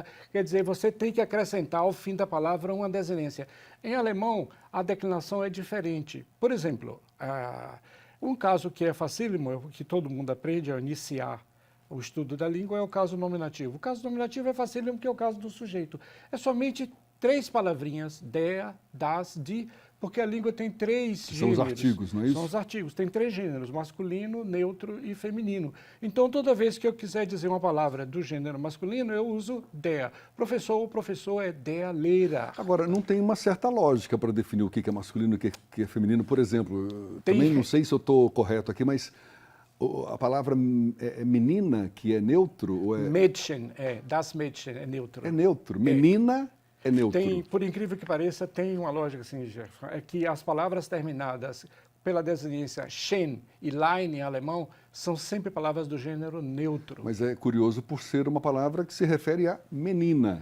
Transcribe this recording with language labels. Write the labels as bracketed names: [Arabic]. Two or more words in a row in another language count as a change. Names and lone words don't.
[Portuguese] Quer dizer, você tem que acrescentar ao fim da palavra uma desinência. Em alemão, a declinação é diferente. Por exemplo, um caso que é facílimo, que todo mundo aprende a iniciar o estudo da língua, é o caso nominativo. O caso nominativo é facílimo porque é o caso do sujeito. É somente 3 palavrinhas, [German] der, das, die, [Portuguese] porque a língua tem 3 gêneros. São os artigos, não é isso? São os artigos. Tem 3 gêneros, masculino, neutro e feminino. Então, toda vez que eu quiser dizer uma palavra do gênero masculino, eu uso der. Professor ou professor é [German] der Lehrer. [Portuguese] Agora, não tem uma certa lógica para definir o que é masculino e o que é feminino. Por exemplo, também não sei se eu estou correto aqui, mas a palavra é menina, que é neutro? Ou é... [German] Mädchen, das Mädchen é neutro. [Portuguese] É neutro. Menina é neutro. Tem, por incrível que pareça, tem uma lógica assim, Jeff, é que as palavras terminadas pela desinência schen e lein em alemão são sempre palavras do gênero neutro. Mas é curioso por ser uma palavra que se refere a menina.